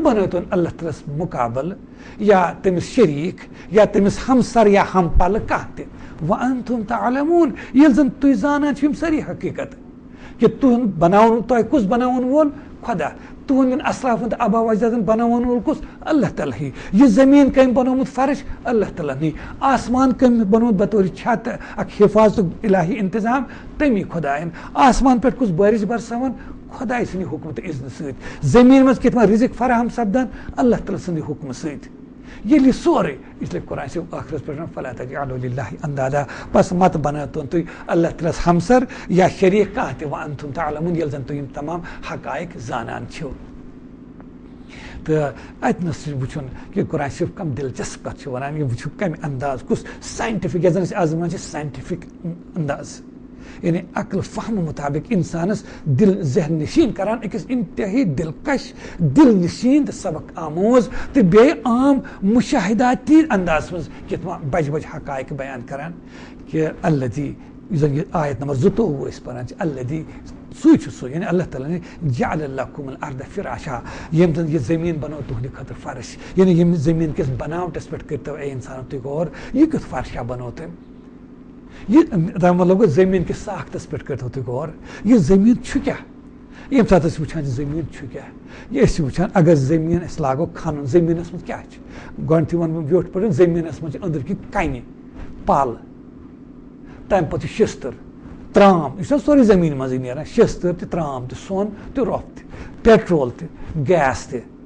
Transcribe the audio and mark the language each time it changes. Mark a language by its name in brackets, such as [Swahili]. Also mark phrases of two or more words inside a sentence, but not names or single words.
[Kashmiri] بنٲوتون اللہ تعالیٰ ہَس مُقابل یا تٔمِس شریٖک یا تٔمِس ہمسر یا ہمپلہٕ کانٛہہ تہِ [Arabic] وَأَنْتُمْ تَعْلَمُونَ [Kashmiri] ییٚلہِ زن تُہۍ زانان چھِو یِم سٲری حقیٖقت کہِ تُہُنٛد بناوُن تۄہہِ کُس بناوُن وول خۄدا تُہنٛدٮ۪ن اسلافن تہٕ آبا اجدادن بناوُن وول کُس اللہ تعالیٰ ہٕے یہِ زٔمیٖن کٔمۍ بنومُت فرش اللہ تعالیٰ ہنٕے آسمان کٔمۍ بنومُت بطور چھت اکھ حفاظتُک الہی انتظام تٔمی خۄدایَن آسمان پٮ۪ٹھ کُس بٲرِش برساوان خۄداے سٕنٛدِ حُکمہٕ تہٕ اذنہٕ سۭتۍ زٔمیٖن منٛز کِتھ پٲٹھۍ رِزق فراہم سپدان اللہ تعالیٰ سٕنٛدِ حُکمہٕ سۭتۍ ییٚلہِ یہِ سورُے اسلیے قرآن چھِ ٲخرس پٮ۪ٹھ [Arabic] فَلَا تَجْعَلُوا لِلَّهِ اَنْدَادًا [Kashmiri] بس متہٕ بنٲوتون تُہۍ اللہ تعالیٰ ہَس ہمسر یا شریٖک کانٛہہ تہِ [Arabic] وَأَنْتُمْ تَعْلَمُونَ [Kashmiri] ییٚلہِ زن تُہۍ یِم تمام حقایق زانان چھِو تہٕ اَتنَس چھُ وٕچھُن کہِ قرآن شریٖف کم دِلچسپ کتھ چھُ ونان یہِ وٕچھِو کمہِ انداز کُس ساینٹِفِک یتھ زن أسۍ آز ونان چھِ ساینٹِفِک انداز یعنی عقل فہمہٕ مُطابق انسانس دل ذہن نشیٖن کران أکِس انتہٲیی دلکش دل نشیٖن تہٕ سبق آموز تہٕ بیٚیہِ عام مُشاہداتی اندازس منٛز کِتھ بجہِ بجہِ حقایق بیان کران کہِ الذی یُس زن یہِ آیت نمبر 22 أسۍ پران چھِ الذی سُے چھُ سُہ یعنی اللہ تعالیٰ [Arabic] جعل لکم الارض فراشا [Kashmiri] ییٚمۍ زن یہِ زٔمیٖن بنوو تُہنٛدِ خٲطرٕ فرش یعنی ییٚمہِ زٔمیٖن کِس بناوٹس پٮ۪ٹھ کٔرتو اے انسانو تُہۍ غور یہِ کیُتھ فرشا بنوو تٔمۍ یہِ تمیُک مطلب گوٚو زٔمیٖن کِس ساختس پٮ۪ٹھ کٔرتو تُہۍ غور یہِ زٔمیٖن چھُ کیٛاہ ییٚمہِ ساتہٕ أسۍ وٕچھان چھِ زٔمیٖن چھُ کیٛاہ یہِ أسۍ چھِ وٕچھان اگر زٔمیٖن أسۍ لاگو کھنُن زٔمیٖنس منٛز کیٛاہ چھُ گۄڈٕنیتھٕے ونہٕ بہٕ ویوٚٹھ پٲٹھۍ زٔمیٖنس منٛز چھِ أنٛدٕرۍ کِنۍ کنہِ پل تمہِ پتہٕ چھُ شِستٕر ترام یہِ چھُنہ سورُے زٔمیٖن منٛزٕے نیران شِستٕر تہِ ترام تہِ سۄن تہِ رۄپھ تہِ پیٹرول تہِ گیس تہِ